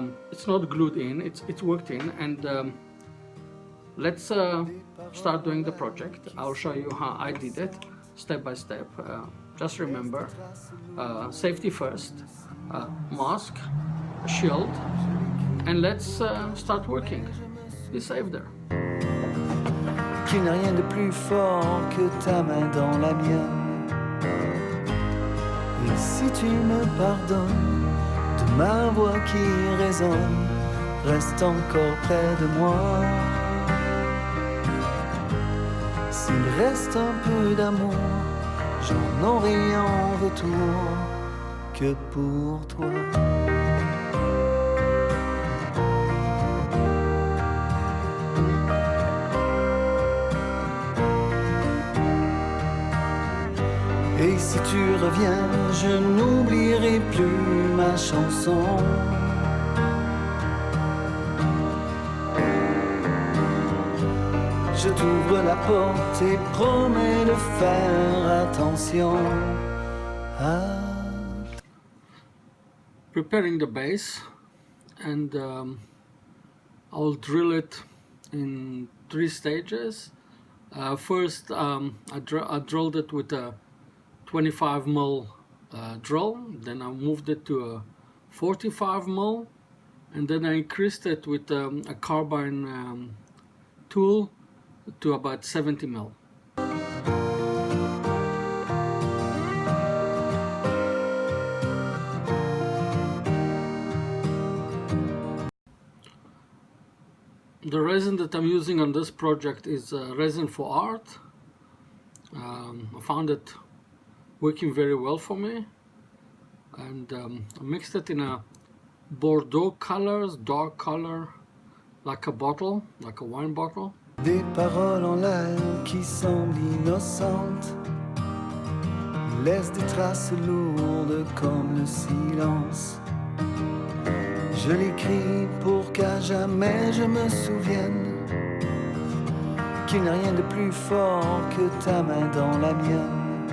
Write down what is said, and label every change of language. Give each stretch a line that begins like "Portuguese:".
English: It's not glued in, it's worked in, and let's start doing the project. I'll show you how I did it step by step. Just remember, safety first, mask, shield, and let's start working. Be safe there.
French: Qu'il n'y a rien de plus fort que ta main dans la mienne. Et si tu me pardonnes de ma voix qui résonne, reste encore près de moi. S'il reste un peu d'amour, j'en aurai en retour que pour toi. Et si tu reviens, je n'oublierai plus ma chanson. Je t'ouvre la porte et promets de faire attention à...
English: Preparing the base, and I'll drill it in 3 stages. First, I drilled it with a 25mm drill, then I moved it to a 45mm, and then I increased it with a carbine tool to about 70mm. The resin that I'm using on this project is Resin for Art. I found it working very well for me, and I mixed it in a Bordeaux colors, dark color, like a bottle, like a wine bottle.
French: Des paroles en l'air qui semblent innocentes laissent des traces lourdes comme le silence. Je l'écris pour qu'à jamais je me souvienne qu'il n'y a rien de plus fort que ta main dans la mienne.